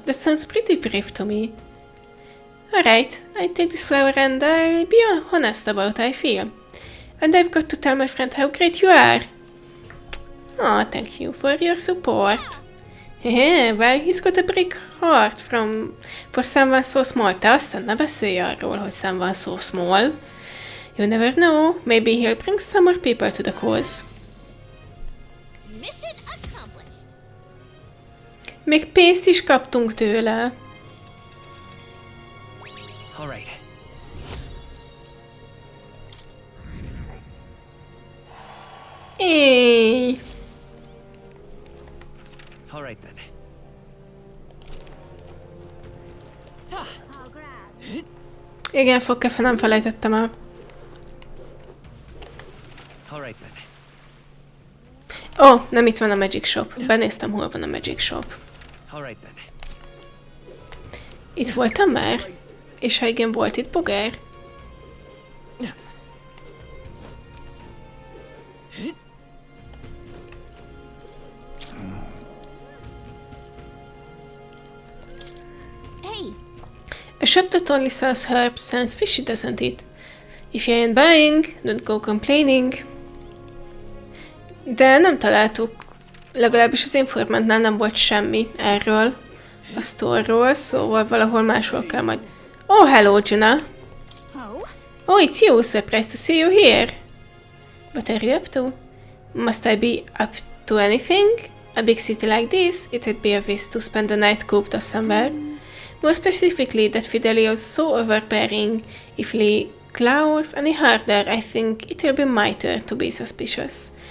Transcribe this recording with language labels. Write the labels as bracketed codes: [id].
[en] That sounds pretty brave to me. Alright, I take this flower and I'll be honest about how I feel. And I've got to tell my friend how great you are. Oh, thank you for your support. Well, he's got a big heart for someone so small. [hu] Te aztán ne beszélj arról, hogy someone so small. [en] You never know, maybe he'll bring some more people to the cause. Mission accomplished. [hu] Még pénzt is kaptunk tőle. [en] All right. Éj! All right then. [hu] Igen, Fogkefe, nem felejtettem el. [en] All right then. [hu] Ó, nem itt van a Magic Shop. Benéztem, hol van a Magic Shop. [en] All right then. [hu] Itt voltam már? És ha igen, volt itt bogár? [en] Hey. A shop that only sells herbs sounds fishy, doesn't it? If you ain't buying, don't go complaining. [hu] De nem találtuk, legalábbis az informántnál nem volt semmi erről a sztorról, szóval valahol máshol kell majd. [en] Oh, hello, Jinnel. Oh, it's you. Surprised to see you here. What are you up to? Must I be up to anything? A big city like this, it'd be a waste to spend the night cooped up somewhere. More specifically, that Fidelio's so overbearing. If Lee glowers any harder, I think it'll be my turn to be suspicious.